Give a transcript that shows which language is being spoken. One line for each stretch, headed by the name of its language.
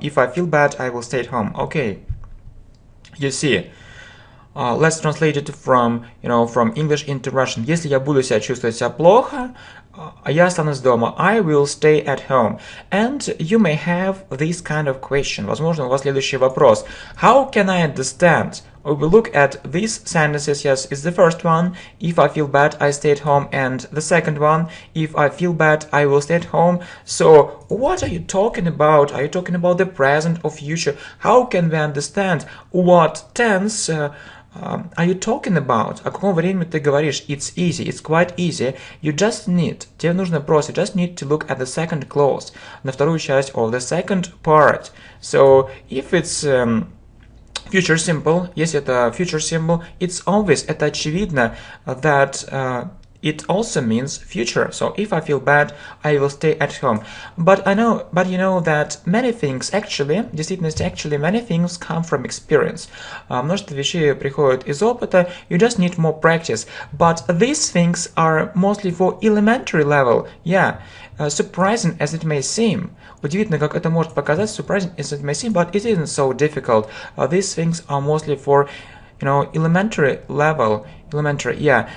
English: If I feel bad, I will stay at home. Okay, you see, let's translate it from English into Russian.
Russian: Если я буду чувствовать себя плохо, я останусь дома.
English: I will stay at home. And you may have this kind of question.
Russian: Возможно, у вас следующий вопрос.
English: How can I understand? We will look at these sentences. Yes, it's the first one. If I feel bad, I stay at home. And the second one, if I feel bad, I will stay at home. So, what are you talking about? Are you talking about the present or future? How can we understand what tense are you talking about?
Russian: О каком времени ты говоришь?
English: It's easy. It's quite easy.
Russian: Тебе нужно просто,
English: just need to look at the second clause,
Russian: на вторую часть
English: of the second part. So, if it's future simple,
Russian: если это
English: future simple, it's obvious,
Russian: это очевидно,
English: that it also means future. So if I feel bad, I will stay at home. But you know that many things actually,
Russian: в действительности,
English: many things come from experience.
Russian: Множество вещей приходят из опыта.
English: You just need more practice. But these things are mostly for elementary level. Yeah, surprising as it may seem.
Russian: Удивительно, как это может показаться,
English: surprising as it may seem, but it isn't so difficult. These things are mostly for, elementary level. Yeah.